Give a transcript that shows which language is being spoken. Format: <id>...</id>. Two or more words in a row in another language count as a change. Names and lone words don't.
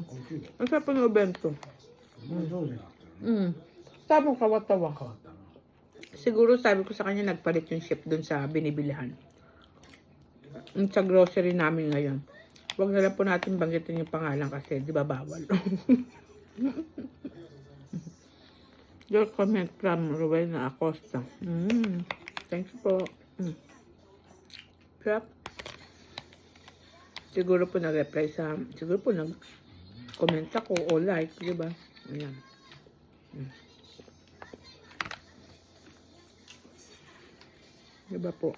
<ja>美味しいよ。</ja> <tl>Ang sarap ng obento.</tl> <ja>上手になってるね。</ja> <tl>Tamang kawa-tawa.</tl> <ja>変わったな。</ja> <tl>Siguro sabi ko sa kanya, nagpalit yung chef dun sa binibilihan. Yung sa grocery namin ngayon. Huwag na lang po natin banggitin yung pangalan kasi di ba bawal.</tl> <en>Your comment from Rowena Acosta.</en> <tl>Thanks po. Sarap. Siguro po nag-reply sa, siguro po nag-comment ako o like, di ba? Ayan. Di ba po?</tl>